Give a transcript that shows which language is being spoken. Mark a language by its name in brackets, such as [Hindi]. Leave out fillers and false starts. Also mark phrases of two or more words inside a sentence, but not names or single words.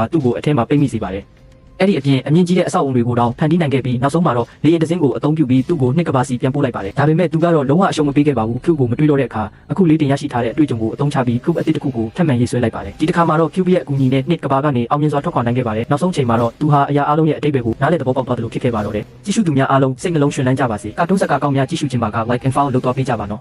[Burmese] သူ့ကိုအထက်မှာပိတ်မိစေပါတယ်အဲ့ဒီအပြင်အမြင့်ကြီးတဲ့အဆောက်အုံတွေကိုတော့ဖန်တီးနိုင်ခဲ့ပြီးနောက်ဆုံးမှာတော့လေယာဉ်တစ်စင်းကိုအသုံးပြုပြီးသူ့ကိုနှစ်ကဘာစီပြန်ပို့လိုက်ပါတယ်ဒါပေမဲ့သူကတော့လုံးဝအရှုံးမပေးခဲ့ပါဘူး Cubic ကိုမတွေးတော့တဲ့အခါအခုလေးတင်ရရှိထားတဲ့အတွေ့အကြုံကိုအသုံးချပြီး Cubic အသစ်တစ်ခုကိုထပ်မံရေးဆွဲလိုက်ပါတယ်ဒီတစ်ခါမှာတော့ Cubic ရဲ့အကူအညီနဲ့နှစ်ကဘာကနေအောင်မြင်စွာထွက်ခွာနိုင်ခဲ့ပါတယ်နောက်ဆုံးချိန်မှာတော့သူဟာအရာအလုံးရဲ့အတိတ်တွေကိုနားလည်သဘောပေါက်သွားတယ်လို့ဖြစ်ခဲ့ပါတော့တယ်ကြည့်ရှုသူများအားလုံးစိတ်နှလုံးရှင်လန်းကြပါစေကာတွန်းဇာတ်ကားကောင်းများကြည့်ရှုခြင်းပါက [English] like and follow [Burmese] လုပ်သွားပေးကြပါနော်